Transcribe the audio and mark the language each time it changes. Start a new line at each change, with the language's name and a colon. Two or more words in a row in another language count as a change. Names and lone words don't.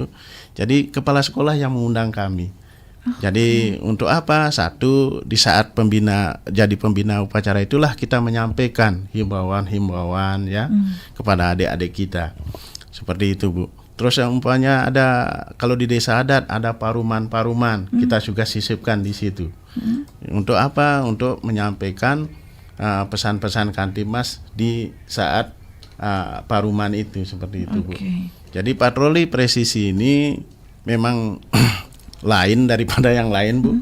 Indonesian: Jadi kepala sekolah yang mengundang kami. Jadi untuk apa? Satu, di saat jadi pembina upacara itulah kita menyampaikan himbauan ya kepada adik-adik kita. Seperti itu, Bu. Terus yang umpamanya ada, kalau di desa adat ada paruman-paruman, kita juga sisipkan di situ. Untuk apa? Untuk menyampaikan pesan-pesan Kantimas di saat paruman itu seperti itu, Bu. Jadi patroli presisi ini memang lain daripada yang lain, Bu.